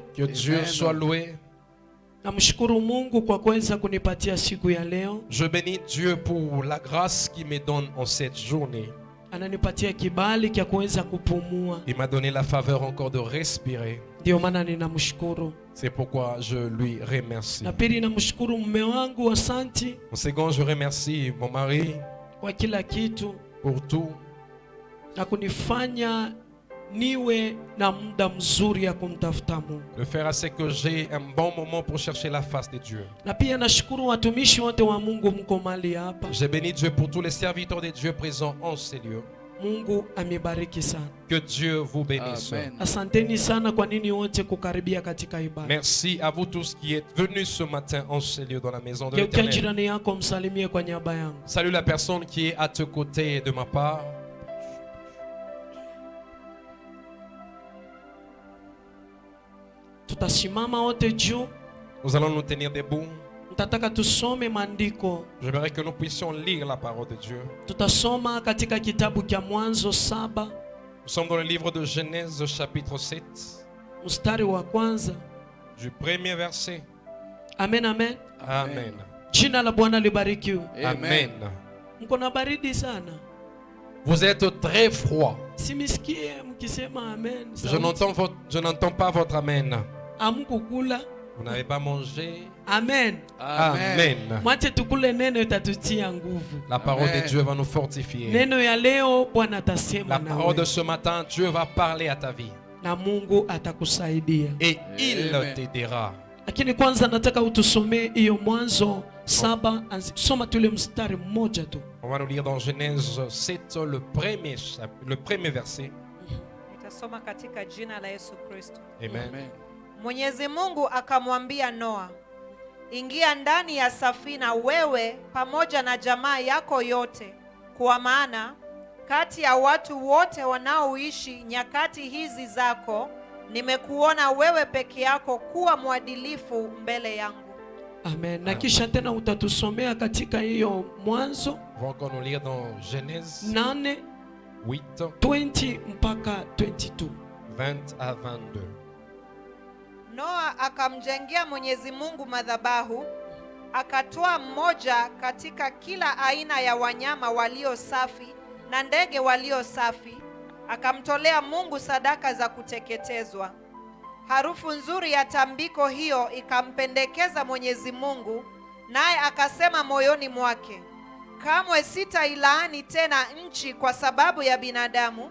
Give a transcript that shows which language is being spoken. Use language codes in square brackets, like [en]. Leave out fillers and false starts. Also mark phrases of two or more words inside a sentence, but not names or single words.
[fr] Que Dieu soit loué. [sw] Namshukuru Mungu kwa kuweza kunipatia siku ya leo. [fr] Je bénis Dieu pour la grâce qu'il me donne en cette journée. [sw] Ananipatia kibali cha kuweza kupumua. [fr] Il m'a donné la faveur encore de respirer. [sw] Ndio maana ninamshukuru. [fr] C'est pourquoi je lui remercie. [sw] Na pili namshukuru mume wangu, asante [fr] En second, je remercie mon mari [sw] kwa kila kitu [fr] pour tout [sw] na kunifanya niwe na muda mzuri ya kumtafuta Mungu. [fr] de faire assez que j'ai un bon moment pour chercher la face de Dieu. [sw] Na pia nashukuru watumishi wote wa Mungu mko mahali hapa. [fr] J'ai béni Dieu pour tous les serviteurs de Dieu présents en ces lieux. [sw] Mungu amebariki sana. [fr] Que Dieu vous bénisse. Amen. [sw] Asanteni sana kwa nini wote kukaribia katika ibada. [fr] Merci à vous tous qui êtes venus ce matin en ces lieux dans la maison de [sw] Geukia [fr] l'Éternel. [sw] jirani yako msalimie kwa niaba yangu. [fr] Salue la personne qui est à tes côtés de ma part. [sw] Tutasimama wote juu. [fr] Nous allons nous tenir debout. [sw] Nitataka tusome maandiko. [fr] J'aimerais que nous puissions lire la parole de Dieu. [sw] Tutasoma katika kitabu cha Mwanzo 7 [fr] Nous sommes dans le livre de Genèse chapitre 7, [sw] mstari wa kwanza. [fr] du premier verset. Amen, amen. Amen. [sw] Jina la Bwana libarikiwe. Amen. Mko na baridi sana. [fr] Vous êtes très froid. [sw] Simisikie mkisema amen. [fr] Je n'entends pas votre amen. [sw] Amkukula. [fr] Vous n'avez pas mangé. Amen. Amen. [sw] Mwache tukule neno itatutia nguvu. [fr] La parole Amen. de Dieu va nous fortifier. [sw] Neno ya leo Bwana atasema [fr] La [sw] na [fr] parole de [sw] wewe. [fr] ce matin, Dieu va parler à ta vie. [sw] Na Mungu atakusaidia. [fr] Et il Amen. t'aidera. [sw] Lakini kwanza nataka utusomee hiyo Mwanzo 7, soma tule mstari mmoja tu. [fr] On va nous lire dans Genèse 7, le premier verset. [sw] Nitasoma katika jina la Yesu Kristo. Amen. Amen. Mwenyezi Mungu akamwambia Noa, ingia ndani ya safina wewe pamoja na jamaa yako yote, kwa maana kati ya watu wote wanaoishi nyakati hizi zako nimekuona wewe peke yako kuwa mwadilifu mbele yangu. Amen. Na kisha tena utatusomea katika hiyo Mwanzo [fr] On va encore nous lire dans Genèse 8 8, [sw] 20 mpaka 22. [fr] 20 à 22. [sw] Noa akamjengea Mwenyezi Mungu madhabahu, akatoa mmoja katika kila aina ya wanyama walio safi na ndege walio safi, akamtolea Mungu sadaka za kuteketezwa. Harufu nzuri ya tambiko hiyo ikampendekeza Mwenyezi Mungu, naye akasema moyoni mwake, kamwe sitailaani tena nchi kwa sababu ya binadamu.